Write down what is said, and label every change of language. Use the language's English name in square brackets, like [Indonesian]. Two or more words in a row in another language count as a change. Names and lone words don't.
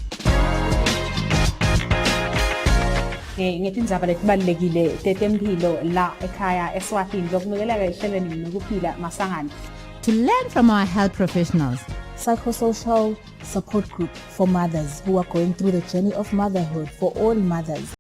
[Swati] Ngetindzaba letibalulekile tetemphilo la ekhaya eSwatini lokunukelela ehlelweni nokuphila masangana. [English] To learn from our health professionals. Psychosocial support group for mothers who are going through the journey of motherhood for all mothers.